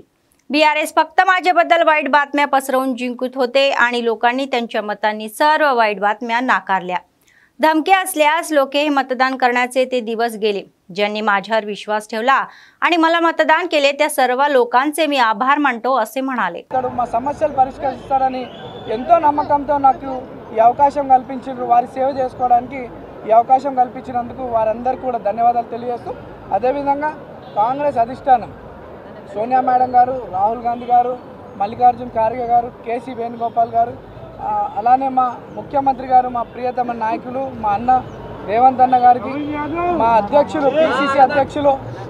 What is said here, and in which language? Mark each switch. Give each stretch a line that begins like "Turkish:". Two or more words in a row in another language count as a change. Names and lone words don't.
Marathi: BRS फक्त माझ्याबद्दल वाईट बातम्या पसरवून जिंकत होते आणि लोकांनी त्यांच्या मतांनी सर्व वाईट बातम्या नाकारल्या। धमकी असल्यास लोके हे मतदान करण्याचे ते दिवस गेले। ज्यांनी माझ्यावर विश्वास ठेवला आणि मला मतदान केले त्या सर्व लोकांचे मी आभार मानतो असे म्हणाले।
Telugu: మా సమస్యలు పరిష్కరిస్తారని ఎంతో నమ్మకంతో నాకు ఈ అవకాశం కల్పించారు। వారి సేవ చేసుకోవడానికి ఈ అవకాశం కల్పించినందుకు వారందరికీ కూడా ధన్యవాదాలు తెలియజేస్తూ, అదే విధంగా కాంగ్రెస్ అధిష్టానం సోనియా మేడం గారు, రాహుల్ గాంధీ గారు, మల్లికార్జున్ ఖార్గే గారు, KC వేణుగోపాల్ గారు, అలానే మా ముఖ్యమంత్రి గారు, మా ప్రియతమ నాయకులు మా అన్న రేవంత్ అన్న గారికి, మా అధ్యక్షులు PCC అధ్యక్షులు